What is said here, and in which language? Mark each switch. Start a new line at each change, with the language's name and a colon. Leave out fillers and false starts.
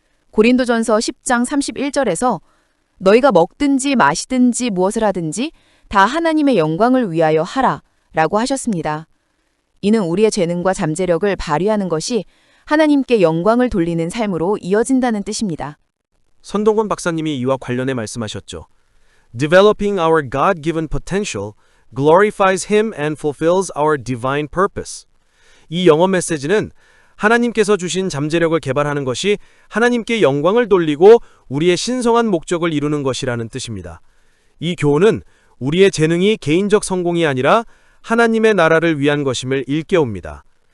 Korean: 고린도전서 10장 31절에서 너희가 먹든지 마시든지 무엇을 하든지 다 하나님의 영광을 위하여 하라 라고 하셨습니다. 이는 우리의 재능과 잠재력을 발휘하는 것이 하나님께 영광을 돌리는 삶으로 이어진다는 뜻입니다. 손동건 박사님이 이와 관련해 말씀하셨죠.
English: Developing our God-given potential glorifies Him and fulfills our divine purpose.
Korean: 이 영어 메시지는 하나님께서 주신 잠재력을 개발하는 것이 하나님께 영광을 돌리고 우리의 신성한 목적을 이루는 것이라는 뜻입니다. 이 교훈은 우리의 재능이 개인적 성공이 아니라 하나님의 나라를 위한 것임을 일깨웁니다.